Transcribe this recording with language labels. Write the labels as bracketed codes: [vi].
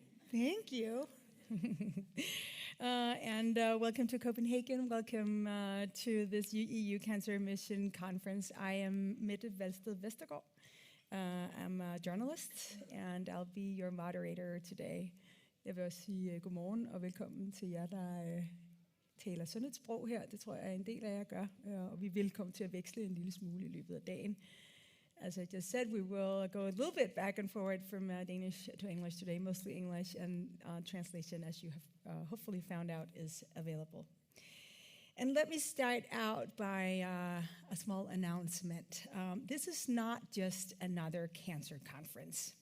[en] Thank you. Welcome to Copenhagen. Welcome to this EU Cancer Mission Conference. I am Mette Valsted Vestergaard. I'm a journalist, and I'll be your moderator today. [da] Jeg vil også sige godmorgen og velkommen til jer, der taler sundhedssprog her. Det tror jeg, en del af jer gør, og vi vil komme til at veksle en lille smule i løbet af dagen. [en] As I just said, we will go a little bit back and forward from Danish to English today, mostly English, and translation, as you have hopefully found out, is available. And let me start out by a small announcement. This is not just another cancer conference.